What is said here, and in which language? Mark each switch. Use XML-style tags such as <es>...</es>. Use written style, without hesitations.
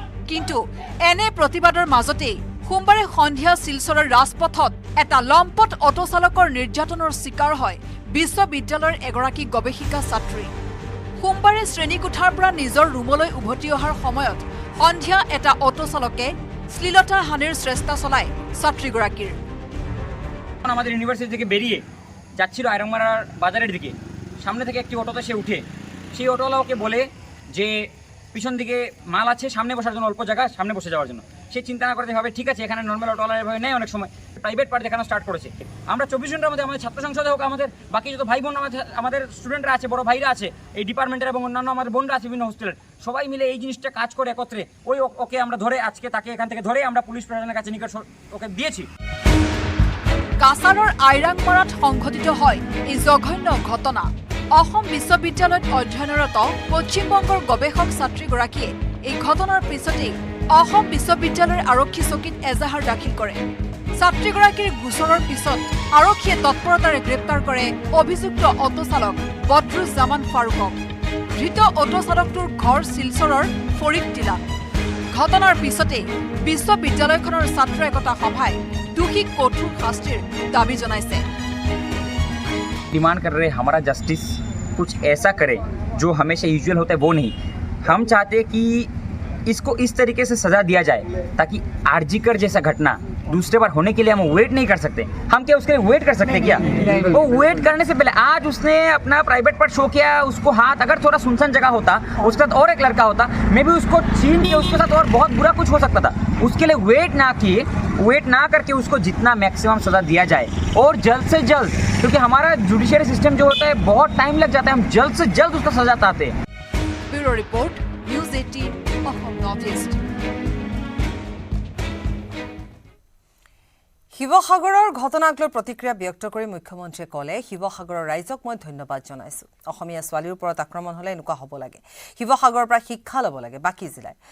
<as>কিন্তু এনে প্ৰতিবাদৰ মাজতেই সোমবাৰে সন্ধিয়া শিলচৰৰ ৰাজপথত এটা লম্পট অটো চালকৰ নিৰ্যাতনৰ চিকাৰ হয় বিশ্ববিদ্যালয়ৰ এগৰাকী গৱেষিকা ছাত্ৰী। সোমবাৰে শ্ৰেণীকোঠাৰ পৰা নিজৰ ৰুমলৈ উভতি অহাৰ সময়ত সন্ধিয়া এটা অটো চালকে শ্লীলতা হানিৰ চেষ্টা চলায় ছাত্ৰীগৰাকীৰ।</as> <bn>আমাদের ইউনিভার্সিটি থেকে বেরিয়ে যাচ্ছিল আয়রংমারার বাজারের দিকে, সামনে থেকে একটি অটোতে সে উঠে, সেই অটোওয়ালা ওকে বলে যে পিছন দিকে মাল আছে, সামনে বসার জন্য অল্প জায়গা, সামনে বসে যাওয়ার জন্য। সে চিন্তা না করে ভাবে ঠিক আছে এখানে নর্মাল অটোওয়ালা এভাবে নেয়, অনেক সময় প্রাইভেট পার্ট দেখানো স্টার্ট করেছে। আমরা 24 ঘন্টার মধ্যে আমাদের ছাত্র সংসদে হোক, আমাদের বাকি যত ভাই বোন আমাদের স্টুডেন্টরা আছে, বড় ভাইরা আছে এই ডিপার্টমেন্টের এবং অন্যান্য আমাদের বোনরা আছে বিভিন্ন হোস্টেলের, সবাই মিলে এই জিনিসটা কাজ করে একত্রে ওকে আমরা ধরে আজকে তাকে এখান থেকে ধরে আমরা পুলিশ প্রশাসনের কাছে নিকট ওকে দিয়েছি।</bn> <as>কাছাৰৰ আইৰাংমাৰাত সংঘটিত হয় এই জঘন্য ঘটনা। অসম বিশ্ববিদ্যালয়ত অধ্যয়নৰত পশ্চিমবংগৰ গৱেষক ছাত্ৰীগৰাকীয়ে এই ঘটনাৰ পিছতেই অসম বিশ্ববিদ্যালয়ৰ আৰক্ষী চকীত এজাহাৰ দাখিল কৰে। ছাত্ৰীগৰাকীৰ গোচৰৰ পিছত আৰক্ষীয়ে তৎপৰতাৰে গ্ৰেপ্তাৰ কৰে অভিযুক্ত অটো চালক বদৰুজ্জামান ফাৰুকক। ধৃত অটো চালকটোৰ ঘৰ শিলচৰৰ ফৰিদটিলা। ঘটনাৰ পিছতেই বিশ্ববিদ্যালয়খনৰ ছাত্ৰ একতা সভাই দুখীক কঠোৰ শাস্তিৰ দাবী জনাইছে।</as> <hi>डिमांड कर रहे हमारा जस्टिस कुछ ऐसा करे जो हमेशा यूजुअल होता है वो नहीं। हम चाहते हैं कि इसको इस तरीके से सज़ा दिया जाए ताकि आरजीकर जैसा घटना दूसरे बार होने के लिए हम वेट नहीं कर सकते। हम क्या उसके लिए वेट कर सकते क्या? वो वेट करने से पहले आज उसने अपना प्राइवेट पार्ट शो किया, उसको हाथ अगर थोड़ा सुनसान जगह होता, उसके साथ और एक लड़का होता, मे भी उसको छीन के उसके साथ और बहुत बुरा कुछ हो सकता था। उसके लिए वेट ना करके उसको जितना मैक्सिमम सज़ा दिया जाए और जल्द से जल्द, क्योंकि हमारा जुडिशियरी सिस्टम जो होता है बहुत टाइम लग जाता है, हम जल्द से जल्द उसका सज़ा चाहते हैं।</hi> <en>Bureau report, news 18 Assam north east.</en> <as>শিৱসাগৰৰ ঘটনাক লৈ প্ৰতিক্ৰিয়া ব্যক্ত কৰি মুখ্যমন্ত্ৰীয়ে ক'লে, শিৱসাগৰৰ ৰাইজক মই ধন্যবাদ জনাইছোঁ। অসমীয়া ছোৱালীৰ ওপৰত আক্ৰমণ হ'লে এনেকুৱা হ'ব লাগে। শিৱসাগৰৰ পৰা শিক্ষা ল'ব লাগে বাকী জিলাই।</as>